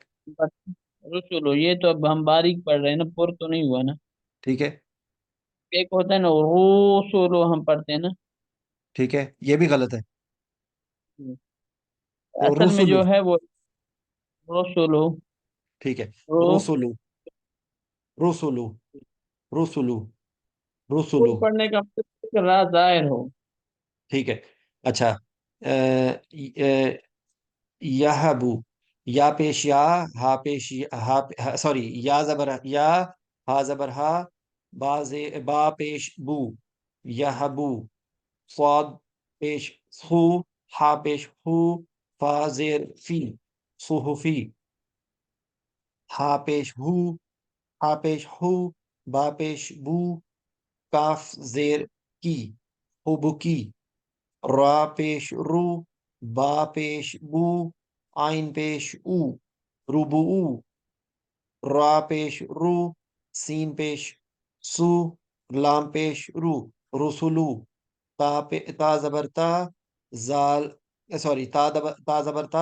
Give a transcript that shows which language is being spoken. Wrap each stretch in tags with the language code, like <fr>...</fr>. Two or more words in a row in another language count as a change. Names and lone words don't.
<ur>بس، رسولو، یہ تو اب ہم باریک پڑھ رہے ہیں نا، پر تو نہیں ہوا نا۔ ٹھیک ہے، ایک ہوتا ہے نا رسولو، ہم پڑھتے ہیں نا۔ ٹھیک ہے، یہ بھی غلط ہے، اصل میں رسولو، جو ہے وہ رسولو، ٹھیک ہے، رو، رسولو، رسولو، رسولو، پر رسولو، پڑھنے کا مطلب ہے کہ راہ ظاہر ہو۔ ٹھیک ہے۔ اچھا، یہبو، یا پیش یا، ہا پیش سوری، یا زبر یا، ہا زبر ہا، با پیش بو، یہبو، صاد پیش سو، ہا پیش ہو، فا زیر فی، صحفی، ہا پیش ہو، ہا پیش ہو، با پیش بو، کاف زیر کی، حبکی، را پیش رو، با پیش بو، آئین پیش او، روبو، را پیش رو، سین پیش سو، لام پیش رو، رسولو، تا زبر تا، زال سوری تا زبر تا،</ur>